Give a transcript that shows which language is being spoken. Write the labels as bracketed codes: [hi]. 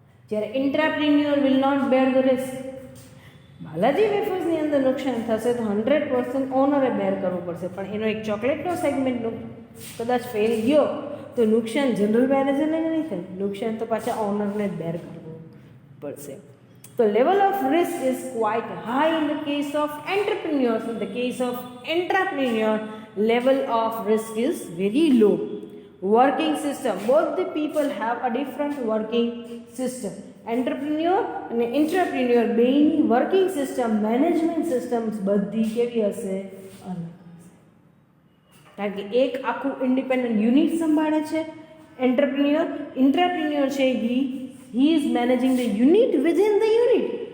[gu] જ્યારે [en] Entrepreneur will not bear the risk. [gu] Balaji વેફર્સની અંદર નુકસાન થશે તો 100% ઓનરે બેર કરવું પડશે, પણ એનો એક ચોકલેટનો સેગમેન્ટનો કદાચ ફેલ ગયો તો નુકસાન જનરલ મેનેજરને નહીં થાય, નુકસાન તો પાછા ઓનરને જ બેર કરવું પડશે. [en] તો level of risk is quite high in the case of entrepreneurs. In the case of entrepreneur level of risk is very low. Working system, both the people have a different working system. [gu] Entrepreneur અને entrepreneur બેની working system, management systems બધી કેવી હશે, અલગ. કારણ કે એક આખું ઇન્ડિપેન્ડન્ટ યુનિટ સંભાળે છે એન્ટરપ્રિન્યોર. [en] Entrepreneur છે he is managing the unit within the unit.